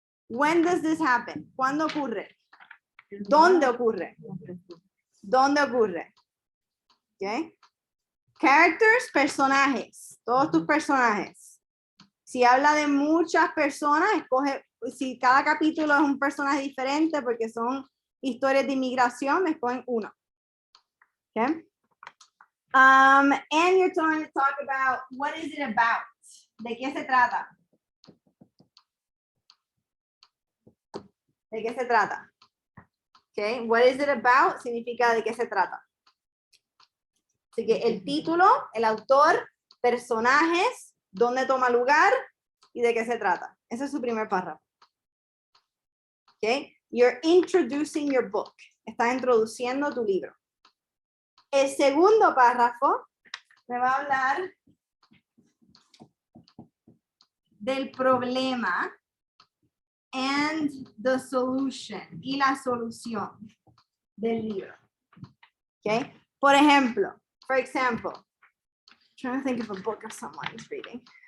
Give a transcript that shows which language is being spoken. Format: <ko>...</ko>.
<en>When does this happen?</en> <es>¿Cuándo ocurre? ¿Dónde ocurre? ¿Dónde ocurre? Okay. Characters, personajes. Todos tus personajes. Si habla de muchas personas, escoge, si cada capítulo es un personaje diferente porque son historias de inmigración, escogen uno. Okay.</es> <en>And you're going to talk about what is it about?</en> <es>¿De qué se trata? ¿De qué se trata? Okay.</es> <en>What is it about?</en> <es>Significa de qué se trata. Así que el título, el autor, personajes, dónde toma lugar y de qué se trata. Ese es su primer párrafo. Okay.</es> <en>You're introducing your book.</en> <es>Estás introduciendo tu libro. El segundo párrafo me va a hablar del problema</es> <en>and the solution</en> <es>y la solución del libro. Okay. Por ejemplo,</es> <en>for example, I'm trying to think of a book of someone is reading.</en>